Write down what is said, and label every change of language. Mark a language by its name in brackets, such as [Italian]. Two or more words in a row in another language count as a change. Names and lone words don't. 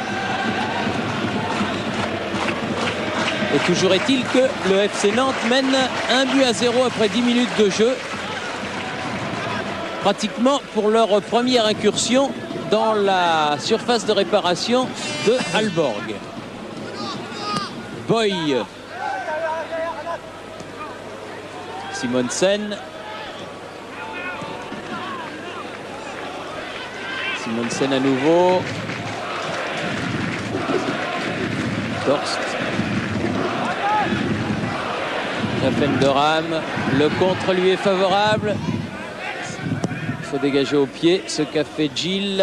[French] Et toujours est-il que le FC Nantes mène 1-0 après 10 minutes de jeu. Pratiquement pour leur première incursion dans la surface de réparation de Aalborg. Boy. Simonsen. Simonsen à nouveau. Torst. Jaffendoram, le contre lui est favorable. Il faut dégager au pied ce qu'a fait Gilles.